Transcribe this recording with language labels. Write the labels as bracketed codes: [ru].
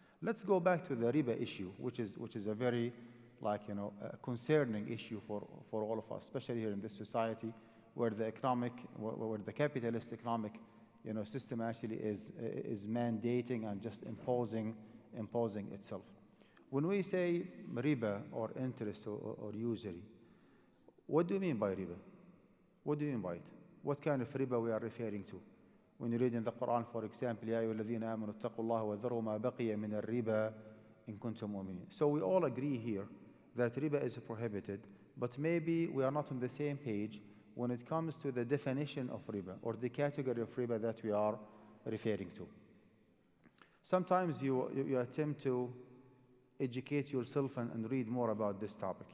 [en] Let's go back to the riba issue, which is a very concerning issue for all of us, especially here in this society where the capitalist economic system actually is mandating and just imposing itself. When we say riba or interest or usury, what do you mean by riba? What do you mean by it? What kind of riba we are referring to? When you read in the Quran, for example, [ar] يا أيها الذين آمنوا اتقوا الله وذروا ما بقي من الربا إن كنتم مؤمنين. [en] So we all agree here that riba is prohibited, but maybe we are not on the same page when it comes to the definition of riba or the category of riba that we are referring to. Sometimes you attempt to educate yourself and read more about this topic.